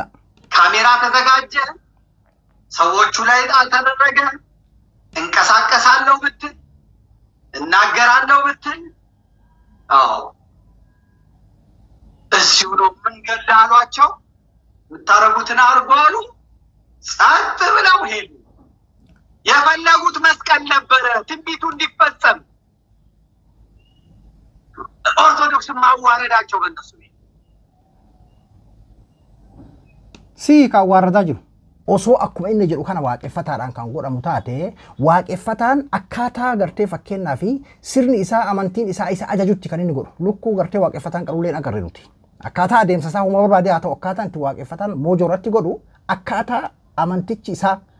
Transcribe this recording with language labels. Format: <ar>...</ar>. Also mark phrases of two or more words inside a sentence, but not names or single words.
<am>ካሜራ ተዘጋጀ፣ ሰዎቹ ላይ አልተደረገ። እንቀሳቀሳለሁ ብትል እናገራለሁ ብትል እዚሁ ነው ምንገላሏቸው። ምታረጉትን አርጉ አሉ። ጸጥ ብለው ሄዱ። የፈለጉት መስቀል ነበረ ትንቢቱ እንዲፈጸም። ኦርቶዶክስ ማዋረዳቸው በእነሱ</am> <om>ካዋረዳ jiru osoo akkuma inni jedhu kana waaqeffataadhaan kan godhamu taate waaqeffataan akkaataa gartee fakkeenyaa fi sirni isaa amantiin isaa isa ajajutti kan inni godhu lukkuu gartee waaqeffataan qaruuleen agarre nuti akkaataa adeemsa isaa huma barbaade haa ta'u akkaataa itti waaqeffataan moojoo irratti godhu akkaataa amantichi isaa</om>